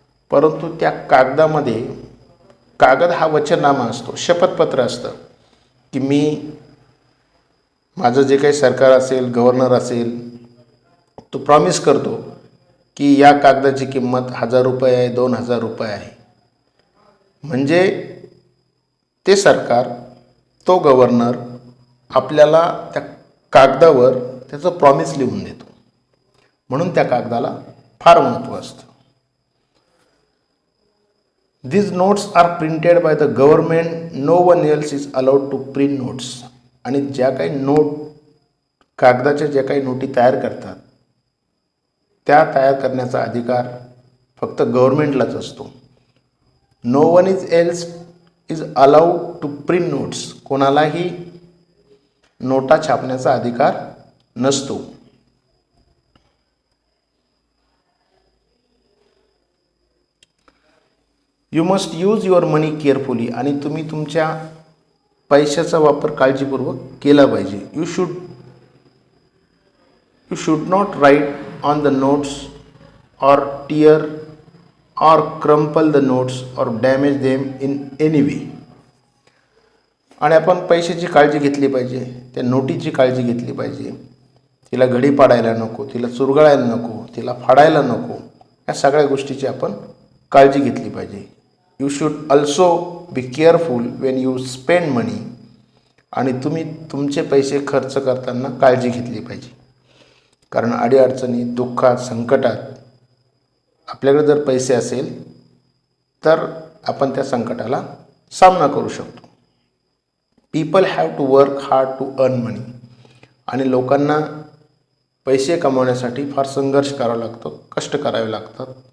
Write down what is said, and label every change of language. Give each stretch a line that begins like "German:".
Marathi: परंतु त्या कागदामध्ये, कागद हा वचननामा असतो, शपथपत्र असतं की मी, माझं जे काही सरकार असेल, गव्हर्नर असेल, तो प्रॉमिस करतो की या कागदाची किंमत 1000 रुपये आहे, 2000 रुपये आहे. म्हणजे ते सरकार, तो गव्हर्नर आपल्याला त्या कागदावर त्याचं प्रॉमिस लिहून देतो. म्हणून त्या कागदाला फार महत्त्व असतं.
English: These notes are printed by the government. No one else is allowed to print notes.
Marathi: आणि ज्या काही नोट, कागदाच्या ज्या काही नोटी तयार करतात, त्या तयार करण्याचा अधिकार फक्त गव्हर्नमेंटलाच असतो.
English: No one else is allowed to print notes.
Marathi: कोणालाही नोटा छापण्याचा अधिकार नसतो.
English: You must use your money carefully.
Marathi: आणि तुम्ही तुमच्या पैशाचा वापर काळजीपूर्वक केला पाहिजे.
English: You should not write on the notes or tear or crumple the notes or damage them in any way.
Marathi: आणि आपण पैशाची काळजी घेतली पाहिजे, त्या नोटीची काळजी घेतली पाहिजे. तिला घडी पाडायला नको, तिला चुरगळायला नको, तिला फाडायला नको. या सगळ्या गोष्टीची आपण काळजी घेतली पाहिजे.
English: You should also be careful when you spend money.
Marathi: आणि तुम्ही तुमचे पैसे खर्च करताना काळजी घेतली पाहिजे. कारण अडीअडचणी, दुःखात, संकटात आपल्याकडे जर पैसे असेल तर आपण त्या संकटाला सामना करू शकतो.
English: People have to work hard to earn money.
Marathi: आणि लोकांना पैसे कमवण्यासाठी फार संघर्ष करावा लागतो, कष्ट करावे लागतात.